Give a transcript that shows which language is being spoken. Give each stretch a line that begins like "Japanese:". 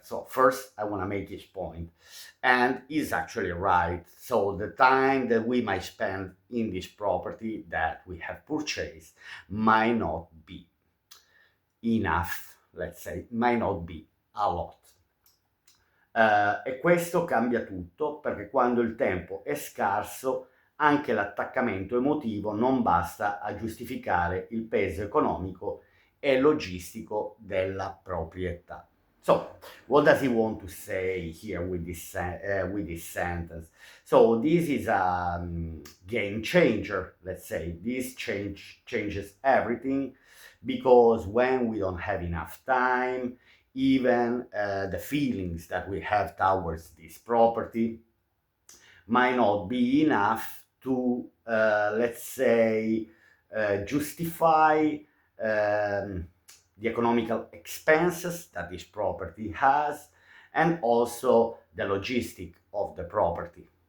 English: So first, I want to make his point, and he's actually right. So the time that we might spend in this property that we have purchased might not be enough, let's say, might not be a lot.
Italian: E questo cambia tutto perché quando il tempo è scarso anche l'attaccamento emotivo non basta a giustificare il peso economico e logistico della proprietà.
English: So, what does he want to say here with this sentence? So, this is a game changer, let's say. This changes everything because when we don't have enough time, even the feelings that we have towards this property might not be enough to, let's say, justify the economical expenses that this property has, and also the logistic of the property.